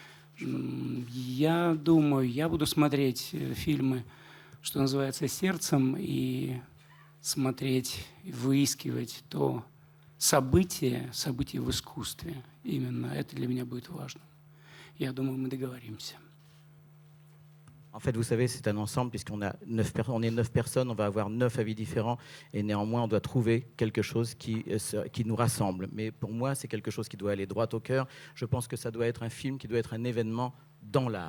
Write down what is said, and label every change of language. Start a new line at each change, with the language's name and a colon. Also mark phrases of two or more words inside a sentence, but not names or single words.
Russian: Я думаю, я буду смотреть фильмы, что называется, сердцем, и смотреть, выискивать то событие в искусстве. Именно это для меня будет важно. Я думаю, мы договоримся.
French: En fait, vous savez, c'est un ensemble, puisqu'on est 9 personnes, on va avoir 9 avis différents, et néanmoins, on doit trouver quelque chose qui nous rassemble. Mais pour moi, c'est quelque chose qui doit aller droit au cœur. Je pense que ça doit être un film qui doit être un événement dans l'art.